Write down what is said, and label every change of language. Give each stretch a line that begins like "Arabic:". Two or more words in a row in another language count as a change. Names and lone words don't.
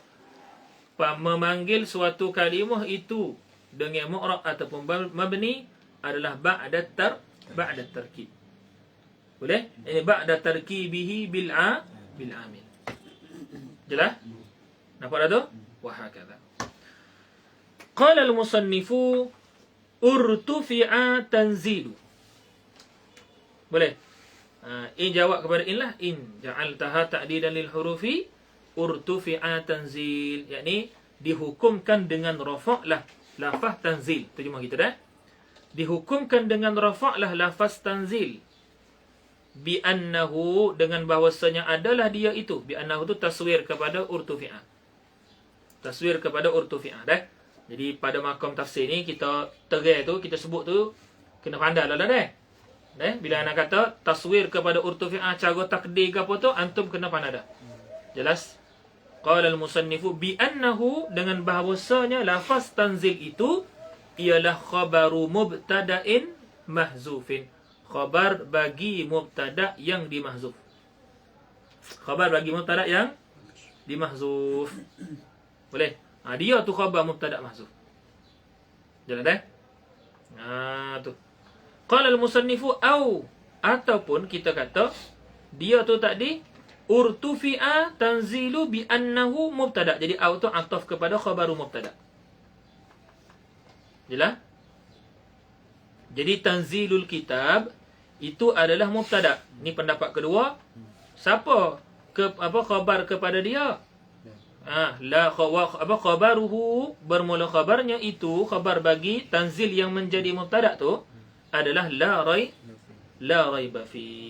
Malay: Memanggil suatu kalimah itu dengan mu'rab ataupun mabni adalah
Arabic: بعد تركيب.
Malay: Boleh?
Arabic: Ini بعد تركيبه بالعامل.
Malay: Jelas? Nampak dah tu?
Arabic: وهكذا. قال المصنف ارتفع تنزيل.
Malay: Boleh? In jawab kepada in lah.
Arabic: إن جعلتها تعدادا للحروف ارتفع تنزيل.
Malay: Yakni dihukumkan dengan rafa' lah lafaz tanzil. Terjemah kita dah. Dihukumkan dengan rafa' lah lafaz tanzil.
Arabic: بأنه,
Malay: dengan bahawasanya adalah dia itu.
Arabic: بأنه
Malay: tu taswir kepada urtufi'ah. Taswir kepada urtufi'ah dah. Jadi pada makam tafsir ni kita terai tu, kita sebut tu kena pandai lah dah. Bila anak kata taswir kepada urtufi'ah cara takdir ke apa tu, antum kena pandai dah. Jelas?
Arabic: قال المصنف بأنه,
Malay: dengan bahawasanya lafaz tanzil itu ialah
Arabic: خبر مبتدأ محذوف.
Malay: Khabar bagi mubtada' yang dimahzuf. Khabar bagi mubtada' yang dimahzuf. Boleh? Dia tu
Arabic: خبر مبتدأ محذوف.
Malay: Jalan dah? Tu.
Arabic: قال المصنف أو,
Malay: ataupun kita kata dia tu tadi
Arabic: ارتفع تنزيل بأنه مبتدأ'.
Malay: Jadi au tu ataf kepada
Arabic: خبر مبتدأ'.
Malay: Jelas? Jadi
Arabic: تنزيل الكتاب
Malay: itu adalah mubtada'. Ni pendapat kedua. Siapa khabar kepada dia? Khabaruhu, bermula khabarnya itu, khabar bagi tanzil yang menjadi mubtada' tu adalah
Arabic: لا ريب في.